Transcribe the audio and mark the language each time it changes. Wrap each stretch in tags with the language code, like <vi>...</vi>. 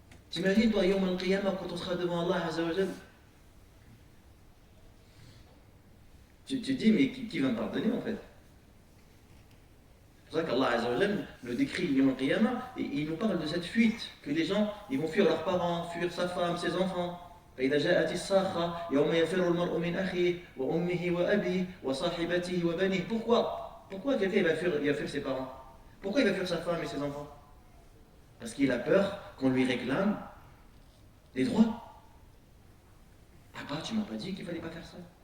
<fr>T'imagines, toi, Yawm al-Qiyamah, quand on sera devant Allah, Azza wa Jal, tu te dis, mais qui va me pardonner en fait? C'est pour ça qu'Allah Azza wa Jal le décrit Yawm al-Qiyamah, et il nous parle de cette fuite, que les gens, ils vont fuir leurs parents, fuir sa femme, ses enfants.</fr> <ar>فإذا جاءت الصاخة يوم يفر المرء من أخيه وأمه وأبيه وصاحبته وبنيه.</ar> <fr>Pourquoi quelqu'un va fuir ses parents? Pourquoi il va fuir sa femme et ses enfants? Parce qu'il a peur qu'on lui réclame des droits. Papa, tu m'as pas dit qu'il fallait pas faire ça.</fr>